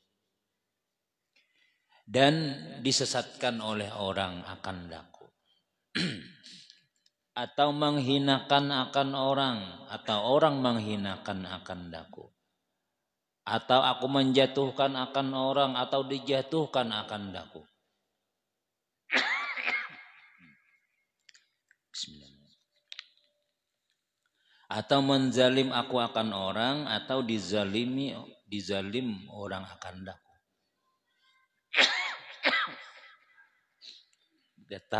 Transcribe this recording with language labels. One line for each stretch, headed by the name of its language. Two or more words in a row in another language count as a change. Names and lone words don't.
Malay: Dan disesatkan oleh orang akan daku. Atau menghinakan akan orang, atau orang menghinakan akan daku. Atau aku menjatuhkan akan orang, atau dijatuhkan akan daku. Atau menzalim aku akan orang, atau dizalim orang akan daku. Getal anon.